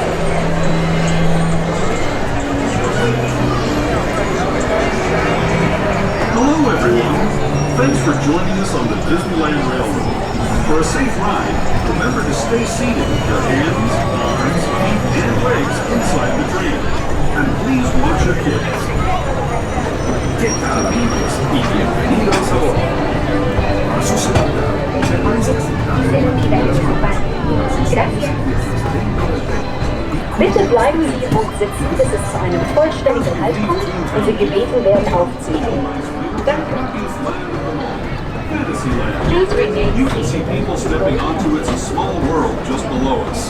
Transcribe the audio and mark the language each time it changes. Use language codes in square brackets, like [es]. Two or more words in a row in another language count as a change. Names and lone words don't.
[en] Hello, everyone. Thanks for joining us on the Disneyland Railroad. For a safe ride, remember to stay seated with your hands, arms, feet, and legs inside the train. And please watch your kids. [es] ¿Qué tal, amigos? Y bienvenidos a bordo. A su salida, prepárense. Gracias. [de] Bitte bleiben Sie im Bus sitzen, bis es zu einem vollständigen Halt kommt und Sie gebeten werden aufzunehmen. Danke. [en] Fantasyland. You can see people stepping onto its small world just below us.